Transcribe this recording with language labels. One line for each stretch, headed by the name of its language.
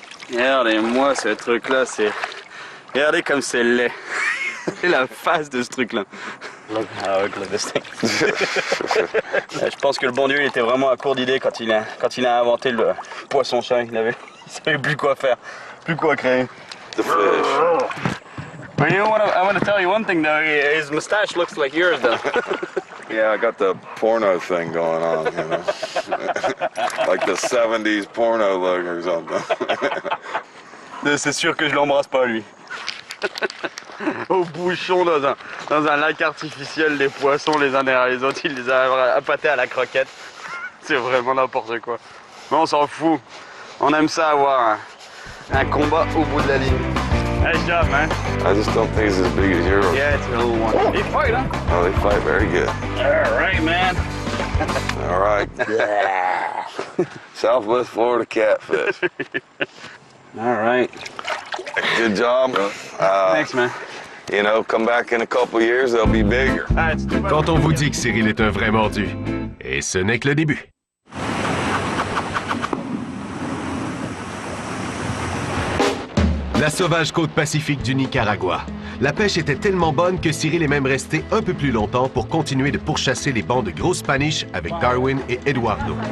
French: Regardez-moi ce truc-là, c'est... Regardez comme c'est laid. C'est la face de ce truc-là.
English: Look at this thing.
French: Je pense que le bon Dieu il était vraiment à court d'idées quand il a inventé le poisson-chat. Il savait plus quoi faire, plus quoi créer.
English: The fish. But you know what? I want to tell you one thing though. His mustache looks like yours though. Yeah, I got the porno thing going on, you know. Like the 70s porno look or something.
French: C'est sûr que je l'embrasse pas lui. Au bouchon dans un lac artificiel, les poissons les uns derrière les autres, il les a appâtés à la croquette. C'est vraiment n'importe quoi. Mais on s'en fout. On aime ça avoir un combat au bout de la ligne.
English: Nice job, man. I just don't think it's as big as yours. Yeah, it's a little one. They fight, huh? Oh, they fight very good. All right, man. All right. Southwest Florida catfish. All right. Good job. Thanks, man. You know, come back in a couple years, they'll be bigger.
French: Quand on vous dit que Cyril est un vrai mordu, et ce n'est que le début. La sauvage côte pacifique du Nicaragua. La pêche était tellement bonne que Cyril est même resté un peu plus longtemps pour continuer de pourchasser les bancs de gros Spanish avec Darwin et Eduardo.